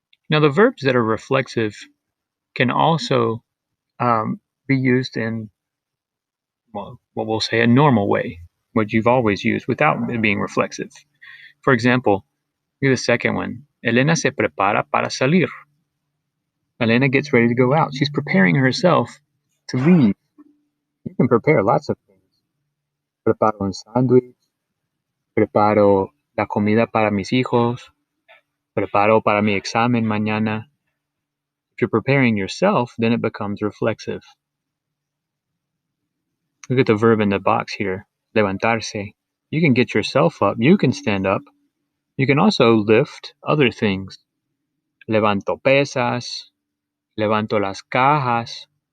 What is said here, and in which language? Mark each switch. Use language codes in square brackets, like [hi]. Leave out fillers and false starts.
[en] Now, the verbs that are reflexive can also be used in, well, what we'll say a normal way, what you've always used without it being reflexive. For example, look at the second one. [es] Elena se prepara para salir. [en] Elena gets ready to go out. She's preparing herself to leave. You can prepare lots of things. [es] Preparo un sándwich, preparo la comida para mis hijos, preparo para mi examen mañana. [en] If you're preparing yourself, then it becomes reflexive. Look at the verb in the box here, levantarse. You can get yourself up. You can stand up. You can also lift other things. [es] Levanto pesas, levanto las cajas.